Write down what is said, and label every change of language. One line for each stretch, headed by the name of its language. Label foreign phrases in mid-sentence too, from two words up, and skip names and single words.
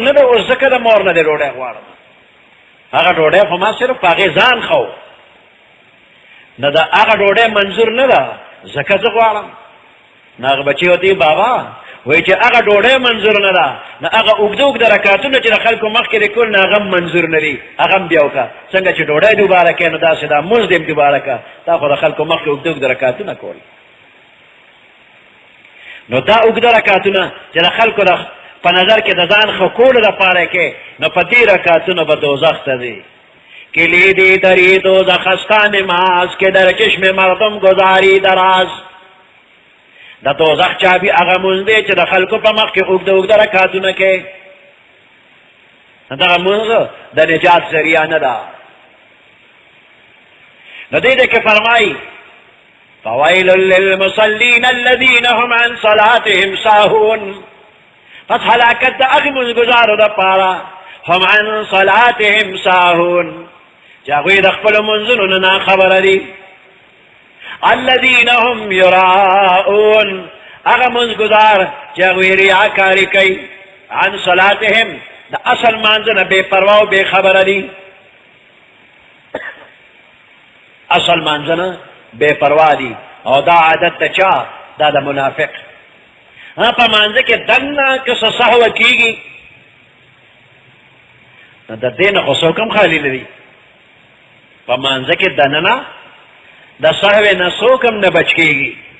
Pashto: نه ده اوس ځکه د مور نه دې ډوډۍ غواړم هغه ډوډۍ خو ما صرف په هغې ځان خو نه د هغه ډوډۍ منظور نه ده ځکه زه غواړم نو هغه بچې ورته بابا وایي چې هغه ډوډۍ منظور نه ده نو هغه اوږده اوږده رکعتونه چې د خلکو مخکې دې کول نه هغه هم منظور نه دي هغه هم بیا وکړه څنګه چې ډوډۍ دوباره کوې نو داسې دا مونځ دې هم دوباره کړه تا خو د خلکو مخکې اوږده اوږده رکعتونه کول نو دا اوږده رکعتونه چې د خلکو په نظر کې د ځان ښه کولو دپاره کې نو په دې رکعتونو به دوزخ ته ځي
Persian: کلیدی دری دوزخستان نماز که در چشم مردم گذاری دراز
Pashto: د دوزخ چابي هغه مونځ دی چې د خلکو په مخ کې اوږده اوږده رکعتونه کوي دغه مونځ د نجات ذریعه نه ده نو دې کې فرمایي
Arabic: فویل للمصلین الذین هم عن صلاتهم ساهون
Pashto: پس هلاکت د هغې مونځګزارو دپاره
Arabic: هم عن صلاتهم ساهون
Pashto: چې هغوی د خپلو مونځونو نه ناخبره دي
Arabic: الذین هم یراؤون
Pashto: هغه مونځګزار چې هغوی ریاکاري کوي
Arabic: عن صلاتهم
Pashto: د اصل مانځه نه بې پروا او بې خبره دي اصل مانځه نه بے پروا دي او دا عادت د چا دا د منافق په مانځه کې دننه که څه سهوه کېږي نو د دې نه خو څوک هم خالي نه دي په مانځه کې دننه د سهوې نه څوک هم نه بچ کېږي